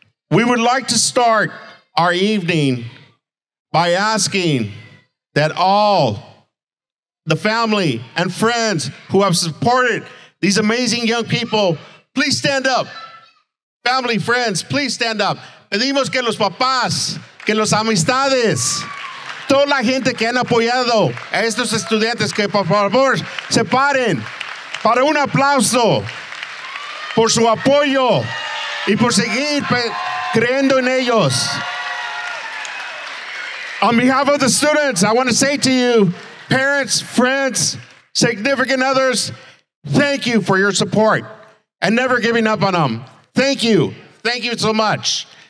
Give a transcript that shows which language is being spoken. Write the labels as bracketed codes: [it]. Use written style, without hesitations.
[en] We would like to start our evening by asking that all the family and friends who have supported these amazing young people, please stand up. Family, friends, please stand up. [es] Pedimos que los papás, que los amistades, toda la gente que han apoyado a estos estudiantes, que por favor se paren para un aplauso por su apoyo y por seguir creyendo en ellos. [en] On behalf of the students, I want to say to you, parents, friends, significant others, thank you for your support and never giving up on them. Thank you. Thank you so much.